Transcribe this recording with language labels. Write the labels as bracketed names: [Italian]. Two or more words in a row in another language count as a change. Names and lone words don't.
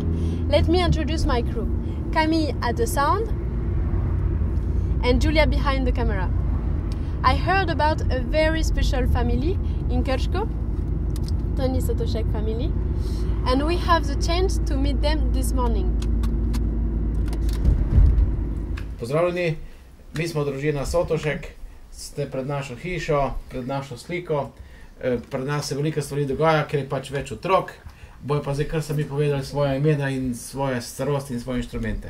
[English] Let me introduce my crew. Camille at the sound and Julia behind the camera. I heard about a very special family in Krško, Toni Sotošek family, and we have the chance to meet them this morning. [Slovenian] Pozdravljeni, mi smo družina Sotošek, ste pred našo hišo, pred našo sliko. Pred nas se veliko stvari dogaja, ker je pač več otrok. Bojo pa zdaj kar sami povedali svoje imena in svoje starosti in svoje inštrumente.